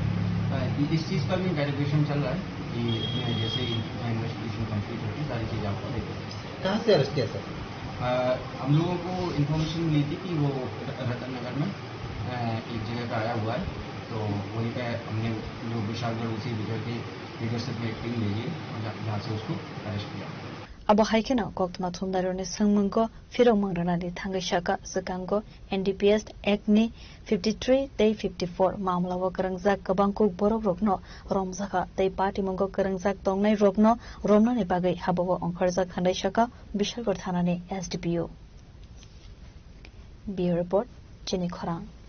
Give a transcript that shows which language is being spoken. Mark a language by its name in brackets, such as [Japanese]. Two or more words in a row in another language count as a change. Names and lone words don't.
[Hindi] इस चीज़ का भी इंटेरोगेशन चल रहा है कि जैसे ही इन्वेस्टिगेशन कंप्लीट होती सारी चीज़ आपको देखें। कहाँ से अरेस्ट किया सर? हम लोगों को इन्फॉर्मेशन मिली थी कि वो रतन नगर में एक जगह पे आया हुआ है तो वहीं पे हमने जो विशालगढ़ उसी जगह के लीडरशिप में एक टीम भेजी जहाँ से उसको अरेस्ट किया। [Kok Borok] अब हाइकेना कोक्तमा थुमदारोनि संगमंगो फिरो मंगरनानि थांगै शाका सकांगो एनडीपीएस एक्ट नि 53 तै 54 मामलाव करंजाक गोबांखौ बरफ रखनो रमजाखा तै पार्टी मंगो करंजाक तंगनाय रखनो रमनानि बागै हाबाव अंखारजाक हान्दै शाका बिशालगर थानानि एसडीपीओ बियो रिपोर्ट चिनि खरां